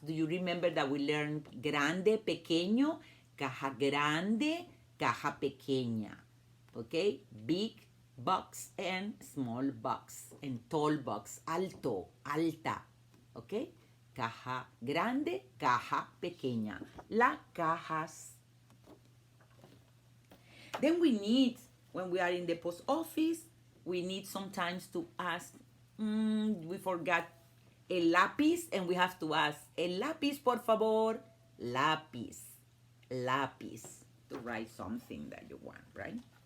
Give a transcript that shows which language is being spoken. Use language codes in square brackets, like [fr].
[en] Do you remember that we learned grande, pequeño? [es] Caja grande, caja pequeña. [en] Okay? Big box and small box. And tall box. Alto, alta. Okay? [es] Caja grande, caja pequeña. Las cajas. [en] Then we need, when we are in the post office, we need sometimes to ask, we forgot el lápiz, and we have to ask, [es] el lápiz, por favor, [en] lápiz, lápiz, to write something that you want, right?